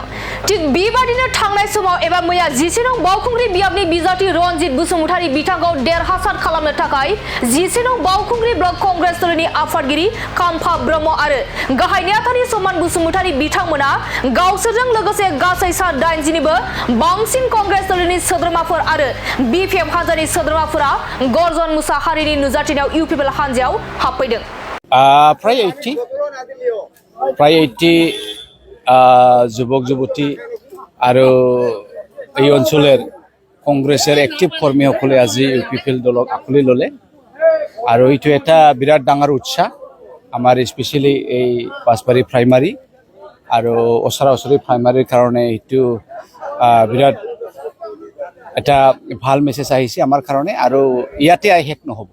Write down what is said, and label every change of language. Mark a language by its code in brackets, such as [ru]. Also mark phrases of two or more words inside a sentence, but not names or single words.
[brx] थिग बेबादिनो थांनाय समाव एबा मैया 11 नं बावखुंग्रि बियाबनि बिजाथि रनजित बसुमतारी बिथांखौ देरहासार खालामनो थाखाय 11 नं बावखुंग्रि ब्लक कांग्रेस दलनि आफादगिरि खाम्फा ब्रह्म आरो गाहाय नेहाथारि समान बसुमतारी बिथांमोना गावसोरजों लोगोसे गासै 80 निबो बांसिन कांग्रेस दलनि सोद्रोमाफोर आरो बीपीएफ हानजानि सोद्रोमाफोरा गर्जन मुसाहारिनि नुजाथिनायाव यूपीपीएल हानजायाव हाबफैदों। [as] प्राय 80 যুৱক যুৱতী আৰু এই অঞ্চলৰ কংগ্ৰেছৰ এক্টিভ কৰ্মীসকলে আজি यूपीपीएल দলক আঁকোৱালি ল'লে আৰু এইটো এটা বিৰাট ডাঙৰ উৎসাহ আমাৰ স্পেচিয়েলি এই পাঁচবাৰী প্ৰাইমাৰী আৰু ওচৰা-ওচৰি প্ৰাইমাৰীৰ কাৰণে এইটো বিৰাট এটা ভাল মেছেজ আহিছে আমাৰ কাৰণে আৰু ইয়াতে শেষ নহ'ব।